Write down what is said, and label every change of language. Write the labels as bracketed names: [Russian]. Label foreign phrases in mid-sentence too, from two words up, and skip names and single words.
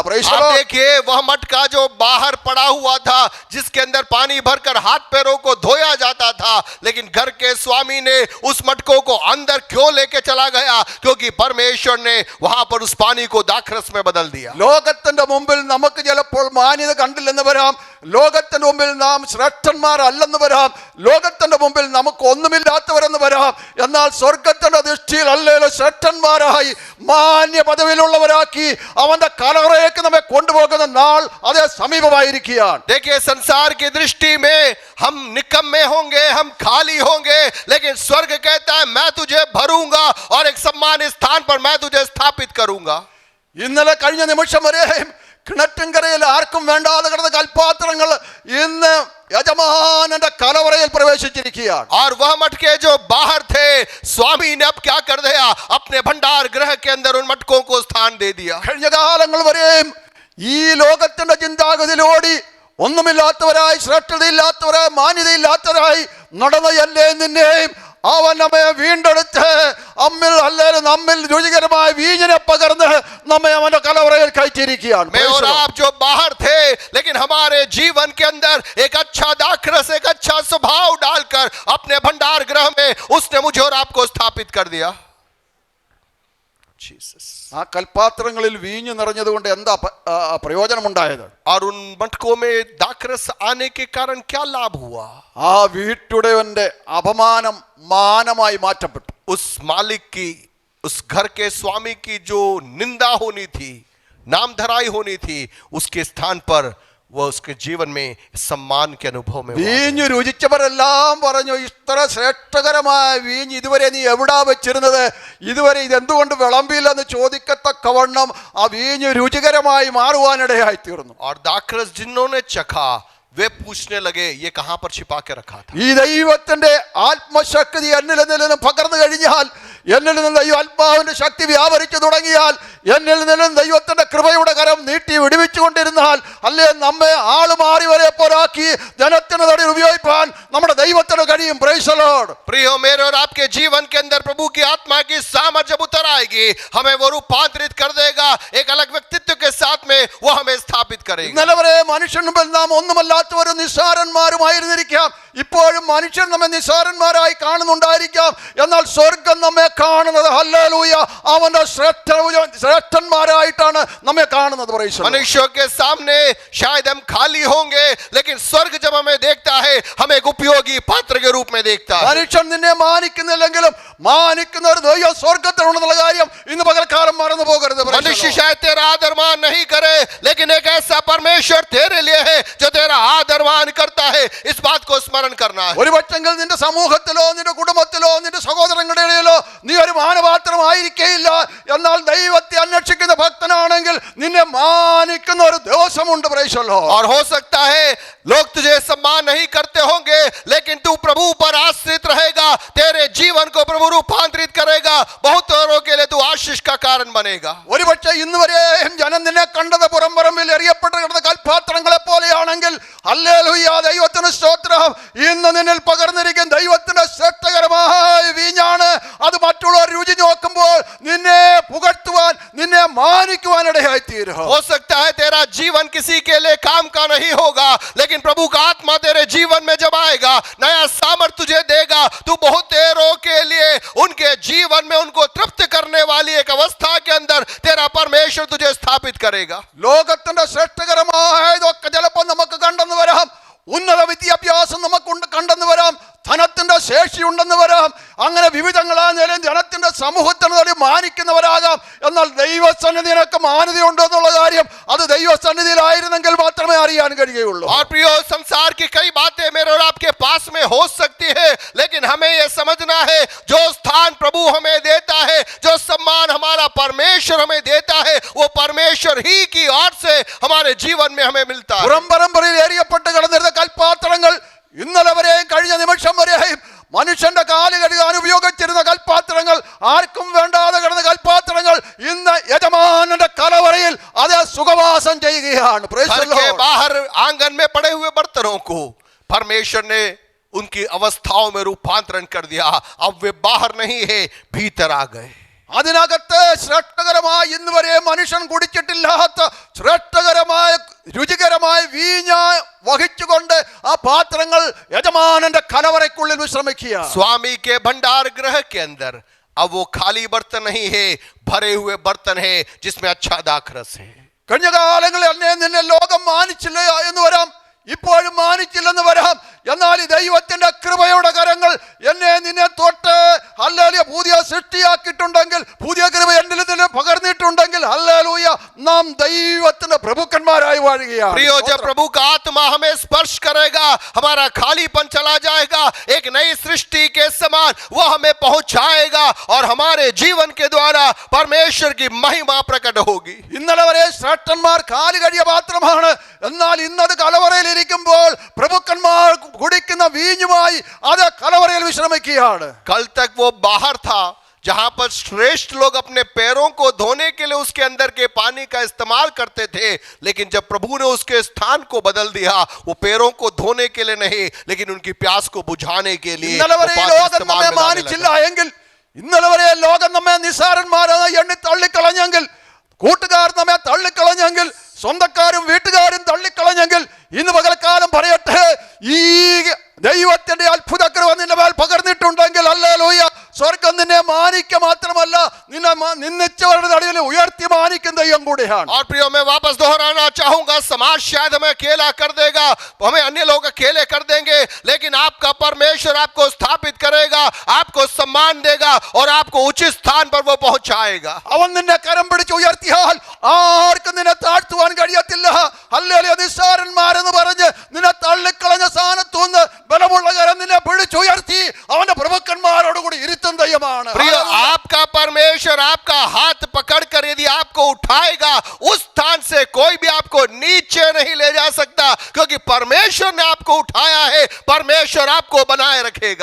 [Hindi] आप देखिए वह मटका जो बाहर पड़ा हुआ था, जिसके अंदर पानी भरकर हाथ पैरों को धोया जाता था, लेकिन घर के स्वामी ने उस मटकों को अंदर क्यों लेके चला गया? क्योंकि परमेश्वर ने वहां पर उस पानी को दाखरस में बदल दिया। [Malayalam] ലോകത്തിന്റെ മുമ്പിൽ നമുക്ക് ചിലപ്പോൾ മാന്യത കണ്ടില്ലെന്ന് വരാം, ലോകത്തിന്റെ മുമ്പിൽ നാം ശ്രേഷ്ഠന്മാരല്ലെന്ന് വരാം, ലോകത്തിന്റെ മുമ്പിൽ നമുക്ക് ഒന്നുമില്ലാത്തവരെന്ന് വരാം. എന്നാൽ സ്വർഗത്തിന്റെ ദൃഷ്ടിയിൽ അല്ലേലും ശ്രേഷ്ഠന്മാരായി മാന്യ പദവിയിലുള്ളവരാക്കി അവന്റെ കലവറയിലേക്ക് നമ്മെ കൊണ്ടുപോകുന്ന നാൾ അതേ സമീപമായിരിക്കുകയാണ്. [Hindi] देखिए संसार की दृष्टि में हम निकम्मे होंगे, हम खाली होंगे, लेकिन स्वर्ग कहता है मैं तुझे भरूंगा और एक सम्मानित स्थान पर मैं तुझे स्थापित करूंगा। [Malayalam] ഇന്നലെ കഴിഞ്ഞ നിമിഷം വരെയും കിണറ്റിൻകരയിൽ ആർക്കും വേണ്ടാതെ കിടന്ന കൽപ്പാത്രങ്ങൾ ഇന്ന് യജമാനന്റെ കലവറയിൽ പ്രവേശിച്ചിരിക്കുകയാണ്. [Hindi] और वह मटके जो बाहर थे, स्वामी ने अब क्या कर दिया? अपने भंडार गृह के अंदर उन मटकों को स्थान दे दिया। [Malayalam] കഴിഞ്ഞ കാലങ്ങൾ വരെയും ഈ ലോകത്തിന്റെ ചിന്താഗതിയിലോടി ഒന്നുമില്ലാത്തവരായി ശ്രേഷ്ഠതയില്ലാത്തവരായി മാന്യതയില്ലാത്തവരായി നടന്ന എന്നെ നിന്നെയും അവൻ നമ്മെ വീണ്ടെടുത്ത് നമ്മിൽ രുചികരമായ വീഞ്ഞിനെ പകർന്ന് നമ്മെ അവന്റെ കലവറയിൽ കയറ്റിയിരിക്കുകയാണ്. [Hindi] मैं और आप जो बाहर थे, लेकिन हमारे जीवन के अंदर एक अच्छा दाखरस, एक अच्छा स्वभाव डालकर अपने भंडार गृह में उसने मुझे और आपको स्थापित कर दिया। [Malayalam] ആ കൽപ്പാത്രങ്ങളിൽ വീഞ്ഞു നിറഞ്ഞതുകൊണ്ട് എന്താ പ്രയോജനമുണ്ടായത്? [Hindi] और उन मटकों में दाखरस आने के कारण क्या लाभ हुआ? [Malayalam] ആ വീട്ടുടയവന്റെ അപമാനം മാനമായി മാറ്റപ്പെട്ടു. [Hindi] उस मालिक की, उस घर के स्वामी की जो निंदा होनी थी, नाम धराई होनी थी, उसके स्थान पर वह उसके जीवन में सम्मान के अनुभव में [Malayalam] വീഞ്ഞു രുചിച്ചവരെല്ലാം പറഞ്ഞു, ഇത്ര ശ്രേഷ്ഠകരമായ വീഞ്ഞ് ഇതുവരെ നീ എവിടാ വെച്ചിരുന്നത്, ഇതുവരെ ഇതെന്തുകൊണ്ട് വിളമ്പിയില്ലെന്ന് ചോദിക്കത്തക്കവണ്ണം ആ വീഞ്ഞ് രുചികരമായി മാറുവാനിടയായി തീർന്നു. [Hindi] और दाखरस जिन्होंने चखा वे पूछने लगे ये कहां पर छिपा के रखा था? [Malayalam] ഈ ദൈവത്തിന്റെ ആത്മശക്തി എന്നിൽ നിന്നും പകർന്നു കഴിഞ്ഞാൽ, എന്നിൽ നിന്ന് ഈ ആത്മാവിന്റെ ശക്തി വ്യാപരിച്ചു തുടങ്ങിയാൽ, എന്നിൽ നിന്നും ദൈവത്തിന്റെ കൃപയുടെ കരം നീട്ടി വിടുവിച്ചുകൊണ്ടിരുന്നാൽ, അല്ലേ നമ്മെ ആളുമാറി വരെ പോലാക്കി ജനത്തിന് നടുവിൽ ഉപയോഗിക്കാൻ നമ്മുടെ ദൈവത്തിന് കഴിയും. [English] Praise the Lord. [Hindi] प्रियो, मेरे और आपके जीवन के अंदर प्रभु की आत्मा की सामर्थ जब उतर आएगी, हमें वो रूपांतरित कर देगा, एक अलग व्यक्तित्व के साथ में वो हमें स्थापित करेगा। [Malayalam] ഇന്നലെ വരെ മനുഷ്യൻ മുമ്പിൽ നാം ഒന്നുമല്ലാത്തവരും നിസ്സാരന്മാരുമായിരുന്നിരിക്കാം, ഇപ്പോഴും മനുഷ്യൻ നമ്മെ നിസ്സാരന്മാരായി കാണുന്നുണ്ടായിരിക്കാം. എന്നാൽ സ്വർഗം നമ്മെ കാണുന്നത് ഹല്ലേലൂയ അവന്റെ ശ്രേഷ്ഠന്മാരായിട്ടാണ് നമ്മെ കാണുന്നത്. [Hindi] मनुष्यों के सामने शायद हम खाली होंगे, लेकिन स्वर्ग जब हमें देखता है, हमें एक उपयोगी पात्र के रूप में देखता है। [Malayalam] മനുഷ്യൻ നിന്നെ മാനിക്കുന്നില്ലെങ്കിലും മാനിക്കുന്ന ഒരു ദൈവം സ്വർഗത്തിലുണ്ടെന്നുള്ള കാര്യം ഇന്ന് പകൽക്കാലം മറന്നു പോകരുത്. [Hindi] मनुष्य शायद तेरा आदर मान नहीं करे, लेकिन एक ऐसा परमेश्वर तेरे लिए है जो तेरा आदर मान करता है। इस बात को स्मरण करना है। [Malayalam] ഒരു പക്ഷെങ്കിൽ നിന്റെ സമൂഹത്തിലോ നിന്റെ കുടുംബത്തിലോ നിന്റെ സഹോദരങ്ങളുടെ ഇടയിലോ നീ ഒരു മാനപാത്രമായിരിക്കയില്ല. എന്നാൽ ദൈവത്തെ അന്വേഷിക്കുന്ന ഭക്തനാണെങ്കിൽ നിന്നെ മാനിക്കുന്ന ഒരു ദിവസമുണ്ട്. [English] Praise the Lord. [Hindi] और हो सकता है लोग तुझे सम्मान नहीं करते होंगे, लेकिन तू प्रभु पर आश्रित रहेगा, तेरे जीवन को प्रभु रूपांतरित करेगा, बहुत औरों के लिए तू आशीष का कारण बनेगा। [Malayalam] ഒരു പക്ഷേ ഇന്ന് വരെയും ജനം നിന്നെ കണ്ടത് പുറംപറമ്പിൽ എറിയപ്പെട്ട് കിടന്ന കൽപ്പാത്രങ്ങളെ പോലെയാണെങ്കിൽ, ഹല്ലേലൂയ ദൈവത്തിന് സ്തോത്രം, ഇന്ന് നിന്നിൽ പകർന്നിരിക്കുന്ന ദൈവത്തിന്റെ ശ്രേഷ്ഠകരമായ വീഞ്ഞാണ്. അത് മറ്റുള്ളവർ രുചി നോക്കുമ്പോൾ നിന്നെ പുകഴ്ത്തുവാൻ, നിന്നെ മാനിക്കുവാൻ ഇടയായി തീരും. [Hindi] हो सकता है तेरा जीवन किसी के लिए काम का नहीं होगा, लेकिन प्रभु का आत्मा तेरे जीवन में जब आएगा, नया सामर्थ तुझे देगा, तू बहुत देरों के लिए उनके जीवन में उनको तृप्त करने वाली एक अवस्था के अंदर तेरा परमेश्वर तुझे स्थापित करेगा। [Malayalam] ലോകത്തിന്റെ ശ്രേഷ്ഠകരമായതൊക്കെ ചിലപ്പോൾ നമുക്ക് കണ്ടെന്ന് വരാം, ഉന്നത വിദ്യാഭ്യാസം നമുക്ക് കണ്ടെന്ന് വരാം, ധനത്തിന്റെ ശേഷിയുണ്ടെന്ന് വരാം, അങ്ങനെ വിവിധങ്ങളായ നിലയിൽ ജനത്തിന്റെ സമൂഹത്തിന് മാനിക്കുന്നവരാകാം. എന്നാൽ ദൈവസന്നിധി നിനക്ക് മാന്യതയുണ്ടോ എന്നുള്ള കാര്യം അത് ദൈവസന്നിധിയിലായിരുന്നെങ്കിൽ മാത്രമേ അറിയാൻ കഴിയുകയുള്ളൂ. [Hindi] और प्रियो, संसार की कई बातें मेरे और आपके पास में हो सकती है, लेकिन हमें यह समझना है जो स्थान प्रभु हमें देता है, जो सम्मान हमारा परमेश्वर हमें देता है, वो परमेश्वर ही की ओर से हमारे जीवन में हमें मिलता है। [Malayalam] പുറംപരമ്പരയിൽ എറിയപ്പെട്ട് കിടന്നിരുന്ന കൽപ്പാത്രങ്ങൾ ഇന്നലെ വരെയും കഴിഞ്ഞ നിമിഷം വരെയും മനുഷ്യന്റെ കാല് കഴുകാൻ ഉപയോഗിച്ചിരുന്ന കൽപ്പാത്രങ്ങൾ ആർക്കും വേണ്ടാതെ കിടന്ന കൽപ്പാത്രങ്ങൾ ഇന്ന് യജമാനന്റെ കലവറയിൽ അത് സുഖവാസം ചെയ്യുകയാണ്. [English] Praise the [Hindi] घर के [English] Lord. [Hindi] बाहर आंगन में पड़े हुए बर्तनों को परमेश्वर ने उनकी अवस्थाओं में रूपांतरण कर दिया. अब वे बाहर नहीं है, भीतर आ गए. [Malayalam] അതിനകത്ത് ശ്രേഷ്ഠകരമായി ഇന്ന് വരെ മനുഷ്യൻ കുടിച്ചിട്ടില്ലാത്ത ശ്രേഷ്ഠകരമായ രുചികരമായ വീഞ്ഞ വഹിച്ചുകൊണ്ട് ആ പാത്രങ്ങൾ യജമാനന്റെ കലവറയ്ക്കുള്ളിൽ വിശ്രമിക്കുക. [Hindi] स्वामी के भंडार गृह के अंदर अब वो खाली बर्तन नहीं है, भरे हुए बर्तन है जिसमें अच्छा दाखरस है. [Malayalam] കഴിഞ്ഞ കാലങ്ങളിൽ എന്നെ നിന്നെ ലോകം മാനിച്ചില്ല എന്ന് വരാം, ഇപ്പോഴും മാനിച്ചില്ലെന്ന് വരാം. എന്നാൽ ഈ ദൈവത്തിന്റെ കൃപയുടെ കരങ്ങൾ എന്നെ നിന്നെ തൊട്ട് ഹല്ലേലൂയ പുതിയ സൃഷ്ടിയാക്കിയിട്ടുണ്ടെങ്കിൽ, പുതിയ കൃപ എന്നിൽ നിന്ന് പകർന്നിട്ടുണ്ടെങ്കിൽ ഹല്ലേലൂയ നാം ദൈവത്തിന്റെ പ്രഭുക്കന്മാരായി വാഴുകയാണ്. [Hindi] प्रियो, जब प्रभु का आत्मा हमें स्पर्श करेगा, हमारा खालीपन चला जाएगा, एक नई सृष्टि के समान वो हमें पहुंचाएगा और हमारे जीवन के द्वारा परमेश्वर की महिमा प्रकट होगी. [Malayalam] ഇന്നലെ വരെ ശ്രേഷ്ഠന്മാർ കാലി കഴിയ പാത്രമാണ്, എന്നാൽ ഇന്നത് കലവറയിൽ ഇരിക്കുമ്പോൾ പ്രഭുക്കന്മാർ കുടിക്കുന്ന വീഞ്ഞുമായി അത് കലവറയിൽ വിശ്രമിക്കുകയാണ്. [Hindi] कल तक वो बाहर था जहां पर श्रेष्ठ लोग अपने पैरों को धोने के लिए उसके अंदर के पानी का इस्तेमाल करते थे, लेकिन जब प्रभु ने उसके स्थान को बदल दिया, वो पैरों को धोने के लिए नहीं लेकिन उनकी प्यास को बुझाने के लिए [Malayalam] ഇന്നലെ വരെ ഈ ലോകം നമ്മെ മാനിച്ചില്ല എങ്കിൽ, ഇന്നലെ വരെ ലോകം നമ്മെ നിസ്സാരന്മാരായി എണ്ണി തള്ളിക്കളഞ്ഞെങ്കിൽ, കൂട്ടുകാർ നമ്മെ തള്ളിക്കളഞ്ഞെങ്കിൽ, സ്വന്തക്കാരും വീട്ടുകാരും തള്ളിക്കളഞ്ഞെങ്കിൽ, ഇന്ന് പകൽക്കാലം പറയട്ടെ, ഈ ദൈവത്തിന്റെ അത്ഭുത കൃപ നിന്റെ മേൽ പകർന്നിട്ടുണ്ടെങ്കിൽ ഹല്ലേലൂയ, സ്വർഗം നിന്നെ മാനിക്ക മാത്രമല്ല നിന്നെ നിന്ദിച്ചവരുടെ നടുവിൽ ഉയർത്തി മാനിക്കുന്ന ദൈവം കൂടിയാണ്. [Hindi] और प्रियो, मैं वापस दोहराना चाहूंगा, समाज शायद हमें अकेला कर देगा, हमें अन्य लोग अकेले कर देंगे, लेकिन आपका परमेश्वर आपको स्थापित करेगा, आपको सम्मान देगा और आपको उचित स्थान पर वो पहुंचाएगा. [Malayalam] അവൻ നിന്നെ കരം പിടിച്ച് ഉയർത്തിയാൽ ആർക്കും നിന്നെ താഴ്ത്തുവാൻ കഴിയത്തില്ല. ഹല്ലേലൂയ, നിസ്സാരന്മാരെന്ന് പറഞ്ഞ് നിന്നെ തള്ളിക്കളഞ്ഞ സ്ഥാനത്തുനിന്ന് ബലമുള്ള കരം നിന്നെ പിടിച്ചുയർത്തി അവന്റെ പ്രഭുക്കന്മാരോട് കൂടി ഇരുത്തുന്ന ദൈവമാണ്. [Hindi] प्रियो, आपका परमेश्वर आपका हाथ पकड़कर यदि आपको उठाएगा, उस स्थान से कोई भी आपको नीचे नहीं ले जा सकता, क्योंकि परमेश्वर ने आपको उठाया है, परमेश्वर आपको बनाए रखेगा.